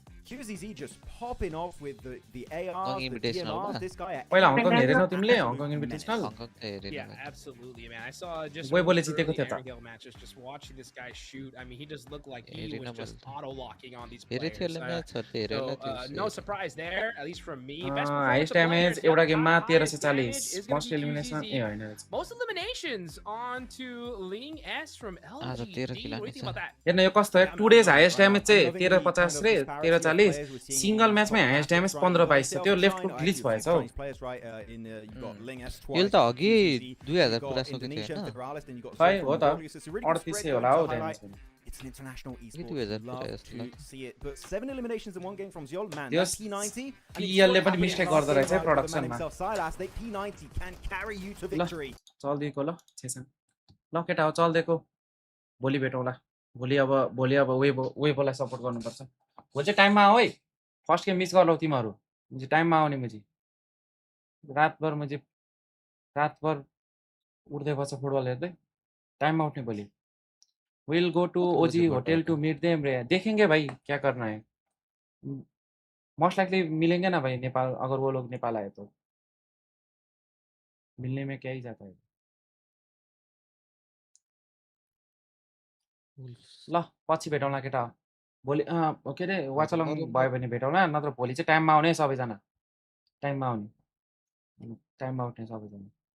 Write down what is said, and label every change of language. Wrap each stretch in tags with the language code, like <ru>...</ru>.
<en>QZZ just popping off with the ARs, the DMRs, this guy at</en> <ne>पहिला Hong Kong हेरेनौ तिमीले Hong Kong इन्भिटेशनल</ne> <en>Yeah, absolutely, man. I saw just</en> <ne>बोले जितेको थियो त</ne> <en>matches just watching this guy shoot. I mean, he just looked like he was just auto locking on these players. So, no surprise there, at least from me.</en> <ne>Highest damage एउटा गेममा 1340 first elimination ए हैन</ne> <en>Most eliminations on to Ling S from LG. What do you think about that?</en> <ne>हेर्न यो कस्तो हो 2 days highest damage चाहिँ 1350 रे 1340 single म्याचमै highest damage 1522 छ त्यो लेफ्ट फुट ग्लिच भएछ हौ यो त अघि 2000 पुरा सकेको थियो खै हो त 3800 होला हौ damage</ne> <en>It's an international esports. Love to see it. But 7 eliminations in one game from Ziol. Man, that's P90.</en> <ne>PL ले पनि मिस्टेक गर्दै रहेछ प्रोडक्सनमा</ne> <en>P90 can carry you to victory.</en> <ne>चल दिएको ल छेसन ल केटा हो चल दिएको भोलि भेटौँला भोलि अब वेबोलाई सपोर्ट गर्नुपर्छ भोलि चाहिँ टाइममा आऊ है फर्स्ट गेम मिस गर्लौ तिमीहरु मुझे टाइममा आउने मुझे रातभर उठ्दै बस्छ फुटबल हेर्दै टाइममा उठ्ने भोलि</ne> <en>We'll go to OG hotel to meet them.</en> <hi>देखेंगे भाई क्या करना है मोस्ट लाइकली मिलेंगे ना भाई नेपाल अगर वो लोग नेपाल आए तो मिलने में क्या ही जाता है</hi> <ne>ल पछि भेटौँला केटा भोलि के रे वाच अलोङ भयो भने भेटौँला नत्र भोलि चाहिँ टाइममा आउने सबैजना टाइममा आउने टाइममा उठ्ने सबैजना</ne>